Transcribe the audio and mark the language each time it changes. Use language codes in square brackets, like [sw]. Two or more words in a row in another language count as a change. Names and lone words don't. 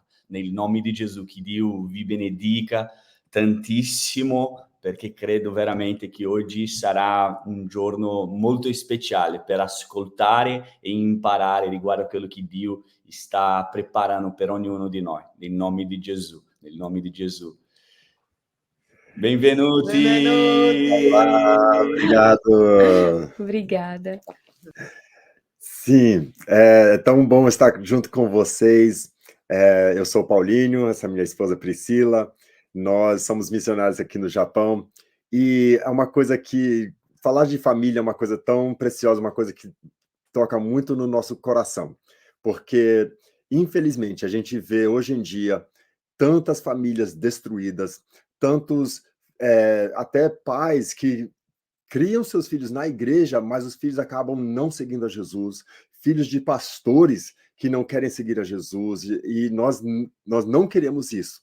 [it] Nel nome di Gesù, che Dio vi benedica tantissimo, perché credo veramente che oggi sarà un giorno molto speciale per ascoltare e imparare riguardo a quello che Dio sta preparando per ognuno di noi. Nel nome di Gesù, nel nome di Gesù. Benvenuti! [pt] Olá, obrigado. Obrigada. Sim, é tão bom estar junto com vocês. Eu sou o Paulinho, essa é minha esposa Priscila. Nós somos missionários aqui no Japão e é uma coisa que falar de família é uma coisa tão preciosa, uma coisa que toca muito no nosso coração, porque infelizmente a gente vê hoje em dia tantas famílias destruídas, tantos até pais que criam seus filhos na igreja, mas os filhos acabam não seguindo a Jesus, filhos de pastores que não querem seguir a Jesus, e nós não queremos isso.